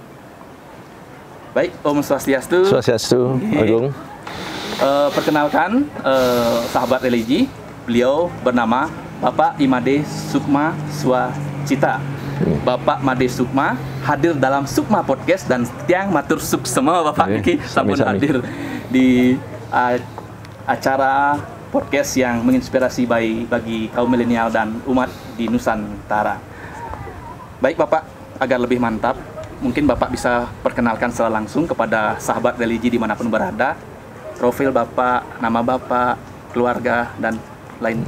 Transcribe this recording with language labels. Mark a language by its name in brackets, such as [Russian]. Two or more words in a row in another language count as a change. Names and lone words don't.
[Indonesian] Baik, Om Swastiastu. Swastiastu, Agung. Perkenalkan sahabat religi, beliau bernama Bapak Imade Sukma Swacita. Bapak Made Sukma hadir dalam Sukma Podcast dan [Balinese] tiang matur suk [Indonesian] semua Bapak [Balinese] Niki sampun [Indonesian] hadir di acara podcast yang menginspirasi bagi kaum milenial dan umat di Nusantara. Baik Bapak, agar lebih mantap, mungkin Bapak bisa perkenalkan secara langsung kepada sahabat religi dimanapun berada, profil Bapak, nama Bapak, keluarga, dan lain.